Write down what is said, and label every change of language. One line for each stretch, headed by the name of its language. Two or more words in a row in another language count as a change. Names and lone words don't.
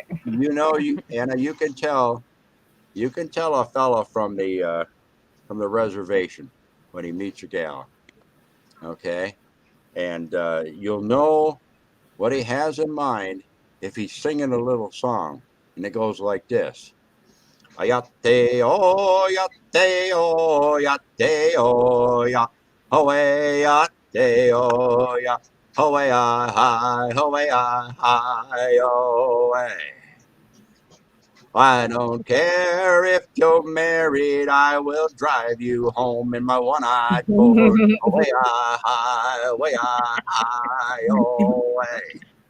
English: Anna, you can tell a fellow from the reservation when he meets a gal. Okay, and you'll know what he has in mind if he's singing a little song, and it goes like this: Ayate o yate o yate o ya howe yate o ya howe hi howe hi o. I don't care if you're married, I will drive you home in my one-eyed Ford. Away I, away I, away.